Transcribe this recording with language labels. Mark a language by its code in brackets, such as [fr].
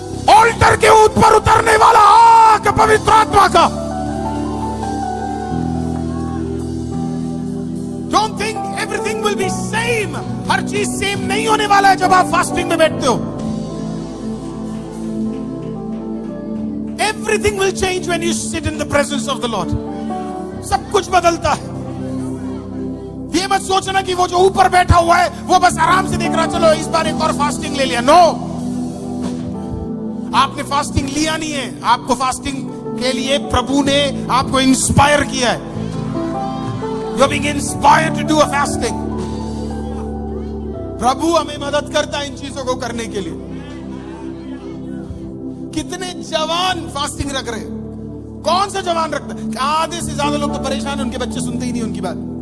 [hi] Alter के ऊपर उतरने वाला आग पवित्र आत्मा का। [en] Don't think everything will be same. [hi] हर चीज सेम नहीं होने वाला है जब आप फास्टिंग में बैठते हो। [en] Everything will change when you sit in the presence of the Lord. [hi] सब कुछ बदलता है। ये मत सोचना कि वो जो ऊपर बैठा हुआ है वो बस आराम से देख रहा, चलो इस बार एक और फास्टिंग ले लिया। नो, आपने फास्टिंग लिया नहीं है, आपको फास्टिंग के लिए प्रभु ने आपको इंस्पायर किया है। [en] You are being inspired to do a fasting. [hi] प्रभु हमें मदद करता है इन चीजों को करने के लिए। कितने जवान फास्टिंग रख रहे? कौन सा जवान रखता है? आधे से ज्यादा लोग तो परेशान हैं, उनके बच्चे सुनते ही नहीं उनकी बात।